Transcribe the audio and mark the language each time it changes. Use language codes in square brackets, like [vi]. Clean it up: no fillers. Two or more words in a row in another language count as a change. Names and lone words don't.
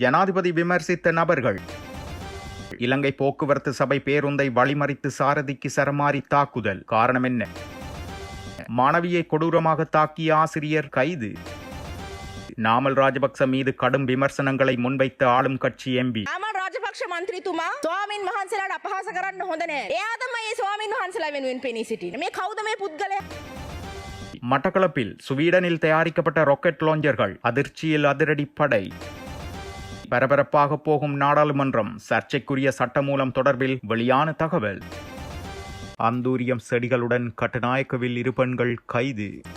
[ta] ஜனாதிபதி விமர்சித்த நபர்கள். இலங்கை போக்குவரத்து சபை பேருந்தை வழிமறித்து சாரதிக்கு சரமாரி தாக்குதல். காரணம் என்ன? மாணவியை கொடூரமாக தாக்கிய ஆசிரியர் கைது. நாமல் ராஜபக்ச மீது கடும் விமர்சனங்களை முன்வைத்த ஆளும் கட்சி எம்பி. [si] රාජපක්ෂ මන්ත්‍රීතුමා ස්වාමීන් වහන්සේලාට අපහාස කරන්න හොඳ නෑ. එයා තමයි ස්වාමීන් වහන්සේලා වෙනුවෙන් පෙනී සිටින්නේ. මේ කවුද මේ පුද්ගලයා? [ta] மட்டக்களப்பில் ஸ்வீடனில் தயாரிக்கப்பட்ட ராக்கெட் லாஞ்சர்கள் அதிர்ச்சியில் அதிரடி படை. பரபரப்பாக போகும் நாடாளுமன்றம். சர்ச்சைக்குரிய சட்டமூலம் தொடர்பில் வெளியான தகவல். அந்தூரியம் செடிகளுடன் கட்டுநாயக்கவில் 2 பெண்கள் கைது.